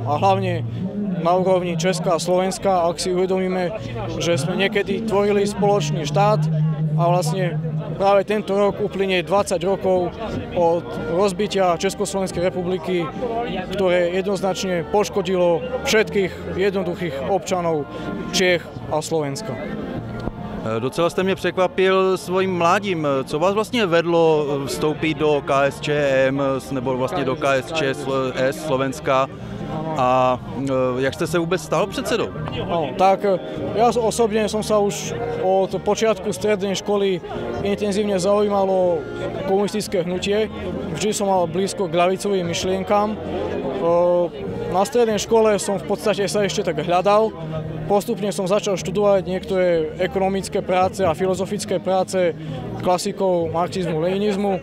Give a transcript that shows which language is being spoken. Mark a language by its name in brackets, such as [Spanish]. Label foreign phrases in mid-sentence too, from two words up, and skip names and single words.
[Slovak] A hlavne na úrovni Česka a Slovenska, ak si uvedomíme, že sme niekedy tvorili spoločný štát a vlastne práve tento rok uplynie 20 rokov od rozbitia Československej republiky, ktoré jednoznačne poškodilo všetkých jednoduchých občanov Čiech a Slovenska. [Czech] Docela jste mě překvapil svým mládím. Co vás vlastně vedlo vstoupit do KSČM nebo vlastně do KSČS Slovenska a jak jste se vůbec stal předsedou? [Slovak] No, tak ja osobne som sa už od počiatku strednej školy intenzívne zaujímalo komunistické hnutie. Vždy som mal blízko k ľavicovým myšlienkám. Na strednej škole som v podstate sa ešte tak hľadal. Postupne som začal študovať niektoré ekonomické práce a filozofické práce klasikov marxizmu, leninizmu.